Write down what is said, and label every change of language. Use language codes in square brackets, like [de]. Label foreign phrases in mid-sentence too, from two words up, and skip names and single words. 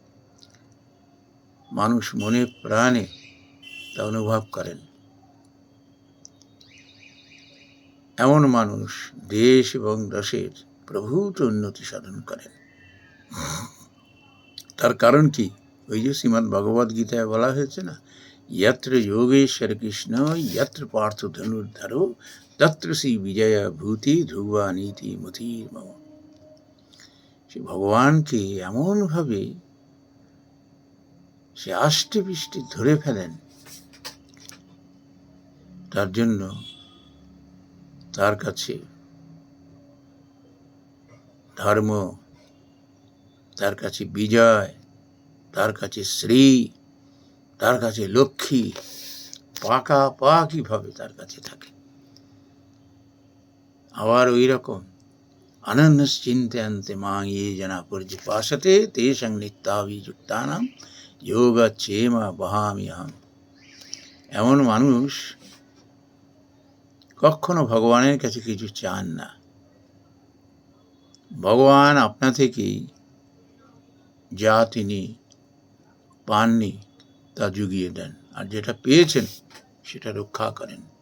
[bn] মানুষ মনে প্রাণে তা অনুভব করেন। এমন মানুষ দেশ এবং দেশের প্রভূত উন্নতি সাধন করেন। তার কারণ কি? ওই যে শ্রীমদ্ ভগবদ গীতায় বলা হয়েছে না, [sa] यत्र योगेश्वर कृष्ण यत्र पार्थ धनुर्धर तत्र श्री विजय भूति ধ্রুবা নীতি মতির মম। [bn] সে ভগবানকে এমনভাবে সে আষ্টে পৃষ্ঠে ধরে ফেলেন, তার জন্য তার কাছে ধর্ম, তার কাছে বিজয়, তার কাছে শ্রী, তার কাছে লক্ষ্মী পাকাপাকিভাবে তার কাছে থাকে। আবার ওই রকম [sa] অনন্যশ্চিন্তয়ন্তে মাং ये जना पर्युपासते तेषां नित्याभियुक्तानां योगक्षेम वहाम्यहम्। [bn] এমন মানুষ কখনো ভগবানের কাছে কিছু চান না। ভগবান আপনা থেকেই যা তিনি পাননি তা জুগিয়ে দেন, আর যেটা পেয়েছেন সেটা রক্ষা করেন।